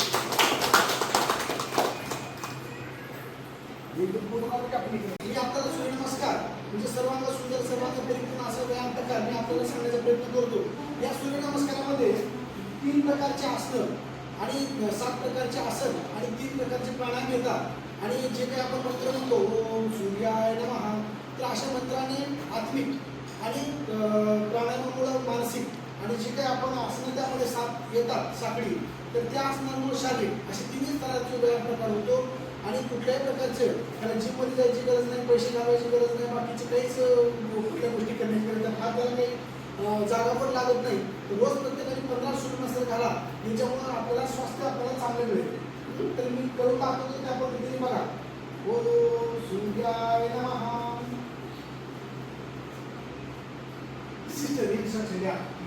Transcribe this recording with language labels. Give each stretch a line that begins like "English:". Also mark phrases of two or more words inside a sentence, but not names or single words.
Marathi: मी आपल्याला सूर्यनमस्कार म्हणजे सर्वांना सुंदर सर्वांना परिपूर्ण असा व्यायाम प्रकार मी आपल्याला सांगण्याचा प्रयत्न करतो. या सूर्यनमस्कारामध्ये 3 प्रकारचे आसन आणि 7 प्रकारचे आसन आणि 3 प्रकारचे प्राणायाम येतात. आणि जे काही आपण मंत्र म्हणतो
Sanskrit: ओम सूर्याय नमः,
Marathi: तर अशा मंत्राने आत्मिक आणि प्राणायामामुळे मानसिक आणि जे काही आपण आसनं त्यामध्ये 7 येतात साखळी, तर त्या आसनांमुळे शारीरिक असे 3 स्तराचे व्यायाम प्रकार होतो. आणि कुठल्याही प्रकारचे त्याला जिममध्ये जायची गरज नाही, पैसे घालायची गरज नाही, बाकीचे काहीच कुठल्या गोष्टी करण्याची गरज नाही, हा त्याला काही जागा पण लागत नाही. रोज प्रत्येकाने 15 सूर्यनमस्कार घाला, याच्यामुळे आपल्याला स्वास्थ्य आपल्याला चांगलं मिळेल. तर मी करून दाखवतो त्या पद्धतीने बघा.
Sanskrit: ओम सूर्याय नमः.
English: Sister, instruction, yeah.